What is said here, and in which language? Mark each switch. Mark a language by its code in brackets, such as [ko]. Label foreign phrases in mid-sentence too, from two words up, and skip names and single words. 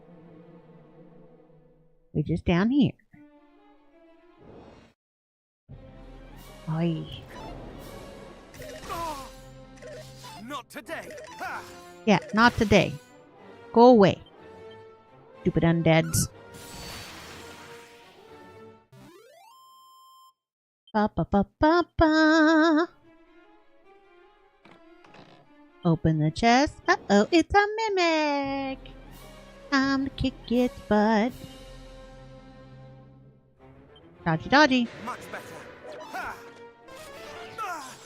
[en] We're just down here. Oi. Oh, not today. Ha! Yeah, not today. Go away. Stupid undeads. Ba ba ba ba ba. Open the chest. Uh-oh, it's a mimic. Time to kick its butt. Dodgy, dodgy. Much better. Ha! Ah,